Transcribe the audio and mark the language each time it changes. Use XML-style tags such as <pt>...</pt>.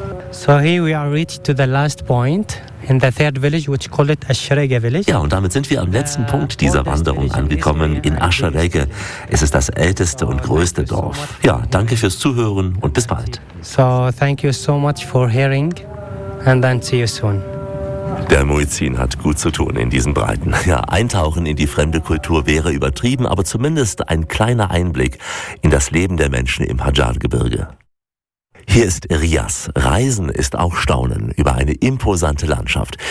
<en>So here we are reached to the last point in the third village, which call it Aschereige village.</en> <de>Ja, und damit sind wir am letzten Punkt dieser Wanderung angekommen in Aschereige. Es ist das älteste und größte Dorf. Ja, danke fürs Zuhören und bis bald.</de> <en>So thank you so much for hearing and then see you soon.</en> <de>Der Muezzin hat gut zu tun in diesen Breiten. Ja, eintauchen in die fremde Kultur wäre übertrieben, aber zumindest ein kleiner Einblick in das Leben der Menschen im Hadjar-Gebirge. Hier ist Rias. Reisen ist auch Staunen über eine imposante Landschaft.</de>